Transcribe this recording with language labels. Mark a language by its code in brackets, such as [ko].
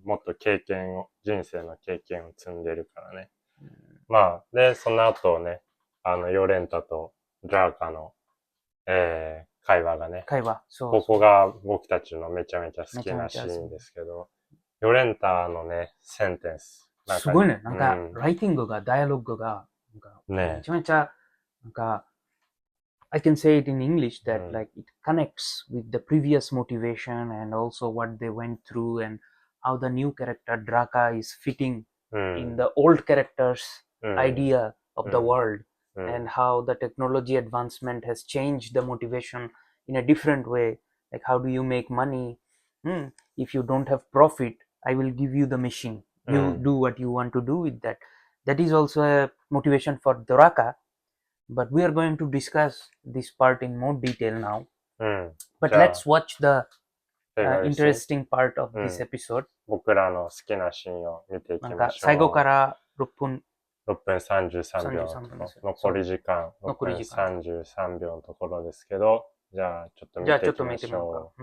[ja] もっと人生の経験を積んでるからね。で、その後ね、ヨレンタとドラーカの、会話がね。ここが僕たちのめちゃめちゃ好きなシーンですけど、ヨレンタのね、センテンス。すごいね。なんか、ライティングが、ダイアログが、めちゃめちゃ、なんか、 [en] I can say it in English that like it connects with the previous motivation and also what they went through and how the new character Draka is fitting in the old character's idea of the world and how the technology advancement has changed the motivation in a different way. Like how do you make money? If you don't have profit, I will give you the machine. You do what you want to do with that. That is also a motivation for Draka. But we are going to discuss this part in more detail now. But let's watch the interesting part of this episode. [ja] 僕らの好きなシーンを見ていきましょう。なんか最後から6分 33秒。残り時間。 6分33秒のところですけど、じゃあちょっと見ていきましょう。